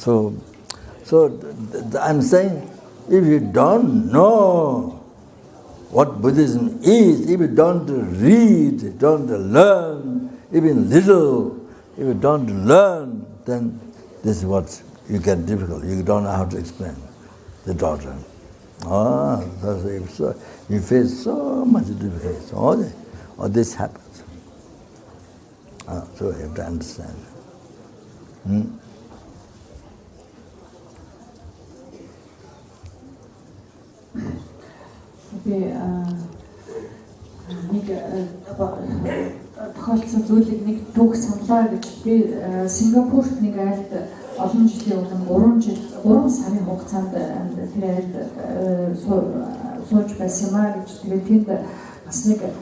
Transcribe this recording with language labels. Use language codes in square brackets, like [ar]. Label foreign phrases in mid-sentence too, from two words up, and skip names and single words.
[en] So I'm saying, if you don't know what Buddhism is, if you don't read, don't learn, even little, if you don't learn, then this is what you get difficult. You don't know how to explain the daughter. So you face so much difficulty. All this happens. So you have to understand. [mn] Тохиолдсон зүйлийг нэг түүх саналаа гэж би Сингапурт нэг айлд олон жилийн өмнө 3 сарын хугацаанд тэр айлд сууж байсан маа гэж тэгээд тэнд бас нэг